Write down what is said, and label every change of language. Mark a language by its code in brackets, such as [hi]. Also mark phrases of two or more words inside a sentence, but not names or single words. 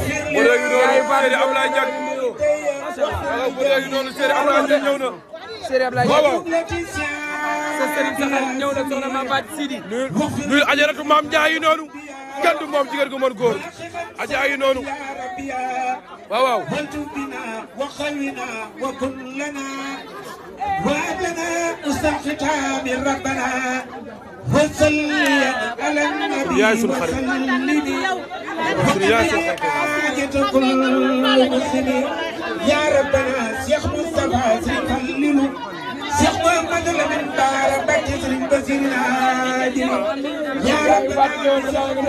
[wo] Serigne Ablaye Diack léegi noonu Serigne Ablaye Diack ñëw na. Serigne Ablaye Diack sa Serigne Saxal ñëw na soxna Mame Faty Sidi. nuyu ajaratu Mame Ndiaye noonu kenn du moom jigéen gu mën góor aja yi noonu waaw waaw. [ar] وعدنا استغفر من ربنا وصلي على النبي وسلم حاجة كل مسلم يا ربنا شيخ مصطفى سيخلل شيخ محمد لمن بار بكر بصير العادل يا ربنا